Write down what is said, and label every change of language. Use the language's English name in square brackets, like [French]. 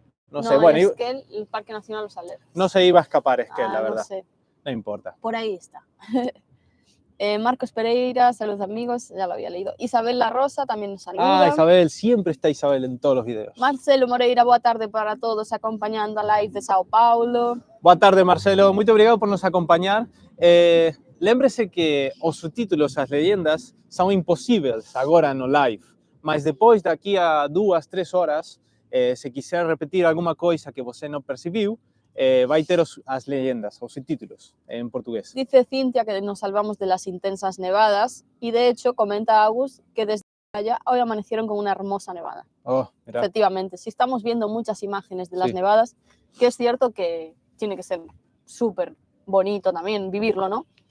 [Spanish] No sé, bueno. Esquel, el Parque Nacional Los Alerces. No se iba a escapar Esquel, la verdad. No sé. No importa. Por ahí está. Marcos Pereira, saludos amigos, ya lo había leído. Isabel La Rosa también nos saluda. Ah, Isabel, siempre está Isabel en todos los videos. [Portuguese] Marcelo Moreira, boa tarde para todos, [Spanish] acompañando [Portuguese] a live de Sao Paulo. Boa tarde, Marcelo, muito obrigado por [Spanish] nos acompañar. [Portuguese] Lembre-se que os subtítulos, [Spanish] as leyendas, [Portuguese] são impossíveis agora no live, mas depois daqui a 2, 3 horas, se quiser repetir alguma coisa que você não percibiu, vai ter as leyendas, [Spanish] os subtítulos en portugués. Dice Cintia que nos salvamos de las intensas nevadas y de hecho comenta Agus que desde allá hoy amanecieron con una hermosa nevada. Oh, mira. Efectivamente, si estamos viendo muchas imágenes de las nevadas, que es cierto que tiene que ser súper bonito también vivirlo, ¿no?